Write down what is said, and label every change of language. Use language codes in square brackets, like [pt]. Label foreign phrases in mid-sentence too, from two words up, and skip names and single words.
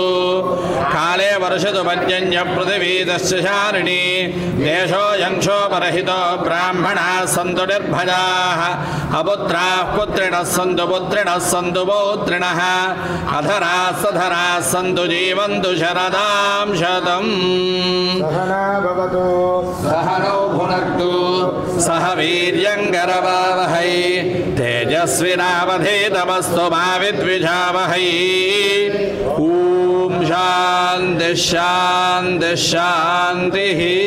[sa] काले वर्षतु पर्जन्य पृथिवी दस्यशालिनी देशोऽयं क्षोभरहितो ब्राह्मणाः सन्तु निर्भयाः अपुत्राः पुत्रिणः सन्तु पुत्रिणः सन्तु पौत्रिणः अधराः सधराः सन्तु जीवन्तु शरदां शतं. सहनौ भुनक्तु सह वीर्यङ्करवावहै तेजस्विनावधीतमस्तु मा विद्विषावहै. ॐ शान्तिः शान्तिः शान्तिः.